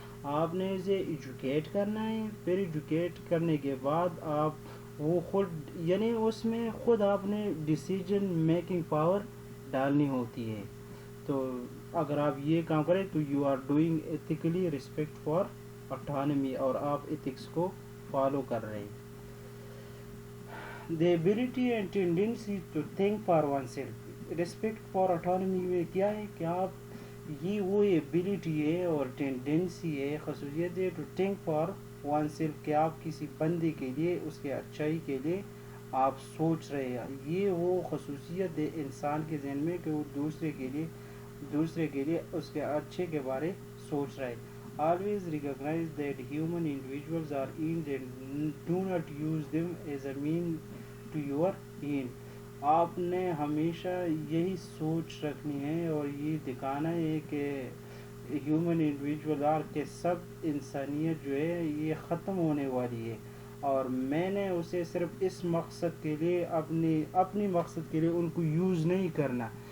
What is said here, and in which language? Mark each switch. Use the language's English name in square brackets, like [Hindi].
[Urdu] آپ نے اسے ایجوکیٹ کرنا ہے. پھر ایجوکیٹ کرنے کے بعد آپ وہ خود یعنی اس میں خود آپ نے ڈیسیجن میکنگ پاور ڈالنی ہوتی ہے. تو اگر آپ یہ کام کریں تو [English] you are doing ethically [Urdu] respect for autonomy, اور آپ ایتھکس کو فالو کر رہے ہیں. [English] The ability and tendency to think for oneself. [Urdu] Respect for autonomy میں کیا ہے کہ آپ یہ وہ ایبلٹی ہے اور ٹینڈنسی ہے، خصوصیت ہے [English] to think for oneself, [Urdu] کہ آپ کسی بندے کے لیے اس کے اچھائی کے لیے آپ سوچ رہے ہیں. یہ وہ خصوصیت ہے انسان کے ذہن میں کہ وہ دوسرے کے لیے اس کے اچھے کے بارے سوچ رہا ہے. [English] Always recognize that human individuals are end and do not use them as a mean to your end. [Urdu] آپ نے ہمیشہ یہی سوچ رکھنی ہے اور یہ دکھانا ہے کہ [English] human individual are [Urdu] کہ سب انسانیت جو ہے یہ ختم ہونے والی ہے، اور میں نے اسے صرف اس مقصد کے لیے اپنی مقصد کے لیے ان کو یوز نہیں کرنا.